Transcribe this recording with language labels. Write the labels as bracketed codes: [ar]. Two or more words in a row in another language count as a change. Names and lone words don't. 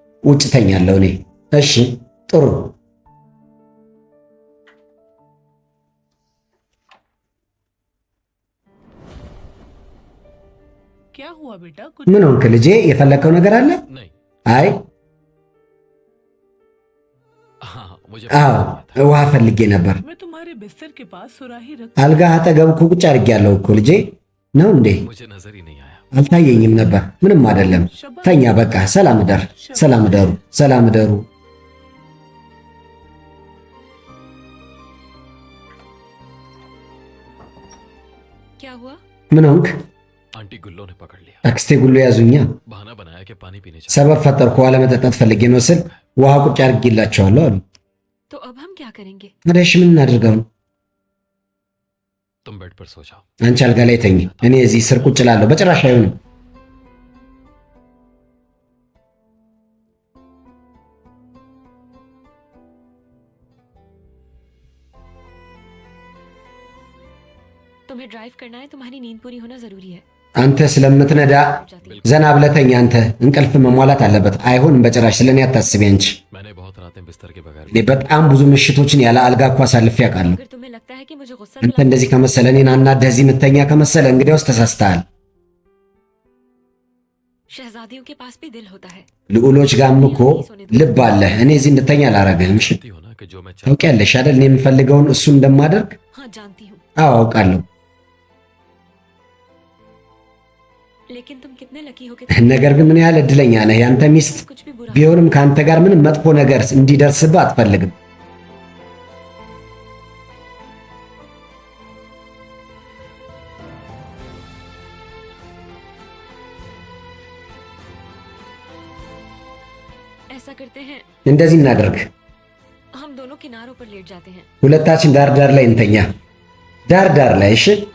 [am] ውጭ ተኛለሁ እኔ። እሺ ጥሩ። [hi] क्या हुआ बेटा? कुछ [am] ምን ሆንክ ልጄ? የፈለከው ነገር አለ? [hi] नहीं। [am] አይ [hi] हाँ मुझे [am] አዎ ውሃ ፈልጌ ነበር። [hi] मैं तुम्हारे बिस्तर के पास सुराही रख [am] አልጋ አጠገብ እኮ ቁጭ አድርጌያለሁ እኮ ልጄ። ነው እንዴ? [hi] मुझे नजर ही नहीं आया। [am] አልታየኝም ነበር። ምንም አይደለም። ተኛ በቃ። ሰላም እደር። ሰላም እደሩ። ሰላም እደሩ። [hi] क्या हुआ? [am] ምን ሆንክ? [hi] आंटी गुल्लो ने पकड़ लिया। [am] አክስቴ ጉሎ ያዙኛ። [hi] बहाना बनाया कि पानी पीने चले। [am] ሰበብ ፈጠርኩ። ውሃ ለመጠጣት ፈልጌ ነው ስል ውሃ ቁጭ አድርጌላቸዋለሁ አሉ። [hi] तो अब हम क्या करेंगे? [am] እሺ ምን እናድርገው? [hi] तुम बेड पर सो जाओ। [am] አንቺ አልጋ ላይ ተኝ፣ እኔ እዚህ ስር ቁጭ እላለሁ። በጭራሽ አይሆንም። [hi] तुम्हें ड्राइव करना है, तुम्हारी नींद पूरी होना जरूरी है। [am] አንተ ስለምትነዳ ዘና ብለህ ተኛ። አንተ እንቅልፍ መሟላት አለበት። አይሆንም በጭራሽ። ስለኔ አታስቢ አንቺ። [hi] मैंने बहुत रातें बिस्तर के बगैर [am] እኔ በጣም ብዙ ምሽቶችን ያለ አልጋ እኮ አሳልፌ አውቃለሁ። [hi] अगर तुम्हें लगता है कि मुझे गुस्सा [am] አንተ እንደዚህ ከመሰለ እኔን አናደህ እዚህ የምተኛ ከመሰለ እንግዲያውስ ተሳስተሃል። [hi] शहजादियों के पास भी दिल होता है। [am] ልዑሎች ጋርም እኮ ልብ አለህ። እኔ እዚህ እንድተኛ አላረግህም። እሺ [hi] हो ना कि जो मैं [am] ታውቂያለሽ አይደል እኔ የምፈልገውን እሱ እንደማደርግ? [hi] हाँ जानती हूँ, [am] አዎ አውቃለሁ። [hi] लेकिन तुम कितने लकी हो कि [am] ነገር ግን ምን ያህል እድለኛ ነህ። ያንተ ሚስት [hi] कुछ भी बुरा [am] ቢሆንም ከአንተ ጋር ምንም መጥፎ ነገር እንዲደርስብህ አትፈልግም። [hi] ऐसा करते हैं, [am] እንደዚህ እናደርግ። [hi] हम दोनों किनारों पर लेट जाते हैं। [am] ሁለታችን ዳር ዳር ላይ እንተኛ። ዳር ዳር ላይ እሺ።